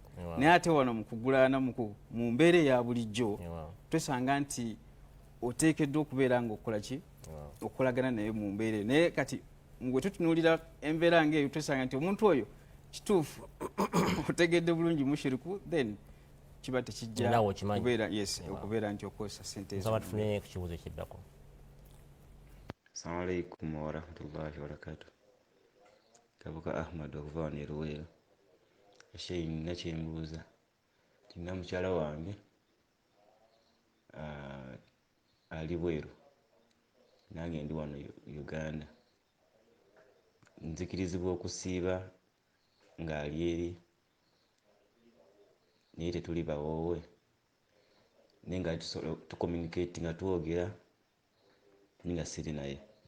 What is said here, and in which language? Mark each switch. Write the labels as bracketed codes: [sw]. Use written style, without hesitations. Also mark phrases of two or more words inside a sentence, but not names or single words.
[lg] Naye ate wano mu kugulaana mu mbeera eya bulijjo twesanga nti oteekeddwa okubeera nga okola ki okolagana naye mu mbeera eyo. Naye kati bwe tutunuulira embeera ng'eyo twesanga nti omuntu oyo kituufu otegedde bulungi mushiriku then kiba tekijja okubeera nti okozesa ssente ezo. Tufune ku kibuuzo ekiddako. [ar] السلام عليكم ورحمة الله وبركاته. [lg] Kabuka Ahmad okuva wano e Luweero. Sheikh nina kyembuuza. Nina mukyala wange ali Bweru nange ndi wano Uganda. Nzikirizibwa okusiiba ng'ali eri naye tetuli bawoowe naye nga tucommunicate nga twogera nga siri naye.